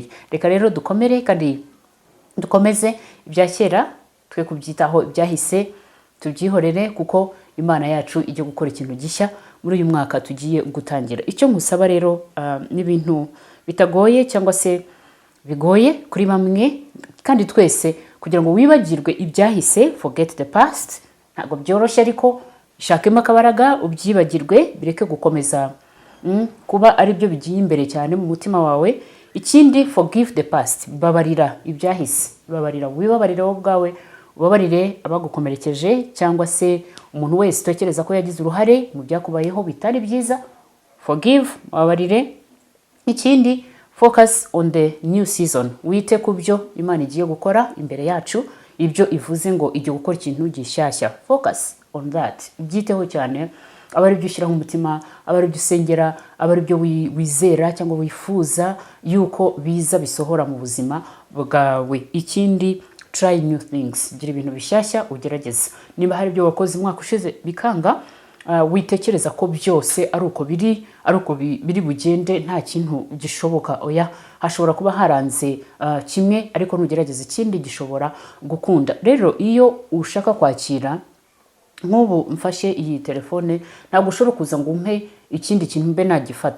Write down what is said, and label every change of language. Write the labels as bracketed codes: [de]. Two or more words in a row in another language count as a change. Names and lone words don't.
[rw] Reka rero dukomere kandi dukomeze ibya kera twe kubyitaho, ibyahise tubyihorere, kuko Imana yacu ijye gukora ikintu gishya muri uyu mwaka tugiye gutangira. Icyo ngusaba rero n'ibintu bitagoye cyangwa se bigoye kuri bamwe kandi twese, kugira ngo wibagirwe ibyahise, [en] forget the past. [rw] Ntabwo byoroshye, ariko shakemo akabaraga ubyibagirwe, bireke gukomeza kuba ari byo bigiye imbere cyane mu mutima wawe. Ikindi, [en] forgive the past, [rw] babarira ibyahise, babarira, wibabarire wowe ubwawe, ubabarire abagukomerekeje cyangwa se umuntu wese utekereza ko yagize uruhare mu byakubayeho bitari byiza. Forgive, babarire. Ikindi, [en] focus on the new season, [rw] wite ku byo Imana igiye gukora imbere yacu, ibyo ivuze ngo igiye gukora ikintu gishyashya. [en] Focus on that, [rw] byiteho cyane, aba ari byo ushyiraho umutima, aba ari byo usengera, aba ari byo wizera cyangwa wifuza yuko biza bisohora mu buzima bwawe. Ikindi, [en] try new things, [rw] gira ibintu bishyashya ugerageza. Niba hari ibyo wakoze umwaka ushize bikanga, witekereza ko byose ari uko biri bugende, nta kintu gishoboka. Oya, hashobora kuba haranze kimwe, ariko nugerageza ikindi gishobora gukunda. Rero iyo ushaka kwakira, nk'ubu mfashe iyi telefone, ntabwo ushobora kuza ngo umpe ikindi kintu mbe nagifata.